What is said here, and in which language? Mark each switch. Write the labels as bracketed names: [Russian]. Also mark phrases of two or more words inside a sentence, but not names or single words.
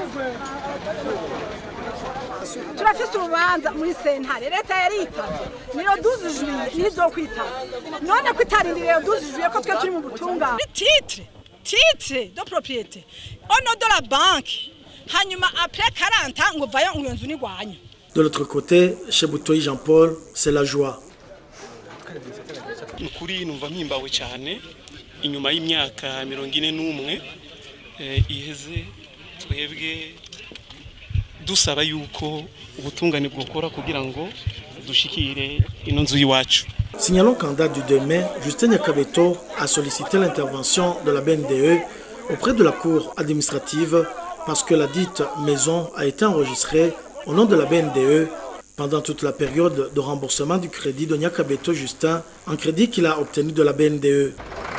[French] Titre de propriété. On a de la banque. Après 40 ans, on va y aller. De l'autre côté, chez Butoyi Jean-Paul, c'est la joie. [Rundi] Nukuri numva mpimbawe cyane inyuma y'imyaka 41 iheze twebwe dusaba yuko ubutungane bwokora kugira ngo dushikire ino nzu yiwacu. [French] Signalons qu'en date du 2 mai, Justin Nyakabeto a sollicité l'intervention de la BNDE auprès de la cour administrative parce que la dite maison a été enregistrée au nom de la BNDE pendant toute la période de remboursement du crédit de Nyakabeto Justin, un crédit qu'il a obtenu de la BNDE.